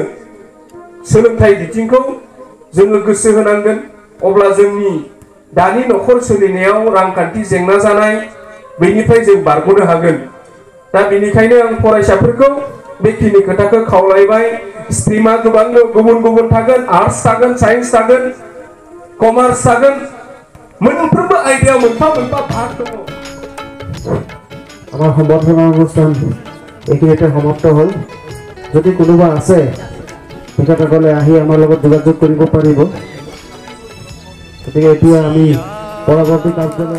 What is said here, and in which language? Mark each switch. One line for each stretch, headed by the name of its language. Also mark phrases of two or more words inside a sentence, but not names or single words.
Bodo: सोलोंथाइ बिथिंखौ जोङो गोसो होनांगोन अब्ला जोंनि दानि नखर सोलिनायाव रांखान्थि जेंना जानाय बेनिफ्राय जों बारग'नो हागोन दा बेनिखायनो आं फरायसाफोरखौ बेखिनि खोथाखौ खावलायबाय स्ट्रीमा गोबां गुबुन थागोन आर्ट्स थागोन साइन्स थागोन कमार्स थागोन मोनफ्रोमबो आयदायाव मोनफा भाग दङ
Assamese: আমাৰ সম্বৰ্ধনা অনুষ্ঠান এইখিনিতে সমাপ্ত হ'ল যদি কোনোবা আছে তেখেতসকলে আহি আমাৰ লগত যোগাযোগ কৰিব পাৰিব গতিকে এতিয়া আমি পৰৱৰ্তী কাৰ্যলৈ